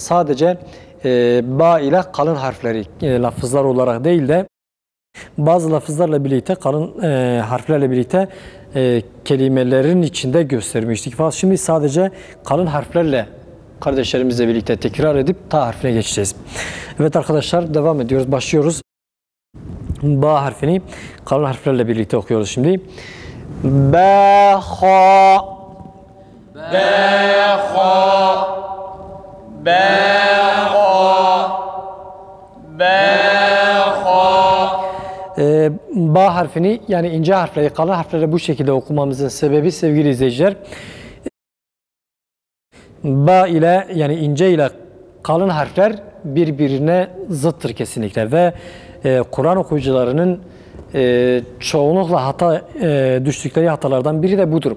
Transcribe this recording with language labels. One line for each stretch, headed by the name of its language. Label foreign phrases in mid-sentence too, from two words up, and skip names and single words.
Turkish: Sadece ba ile kalın harfleri lafızlar olarak değil de bazı lafızlarla birlikte kalın harflerle birlikte kelimelerin içinde göstermiştik. Fakat şimdi sadece kalın harflerle kardeşlerimizle birlikte tekrar edip ta harfine geçeceğiz. Evet arkadaşlar, devam ediyoruz. Başlıyoruz. Ba harfini kalın harflerle birlikte okuyoruz şimdi. Ba, ha, ba, ha, ba, ba harfini, yani ince harfleri kalın harfleri bu şekilde okumamızın sebebi sevgili izleyiciler, ba ile, yani ince ile kalın harfler birbirine zıttır kesinlikle ve Kur'an okuyucularının çoğunlukla hata düştükleri hatalardan biri de budur.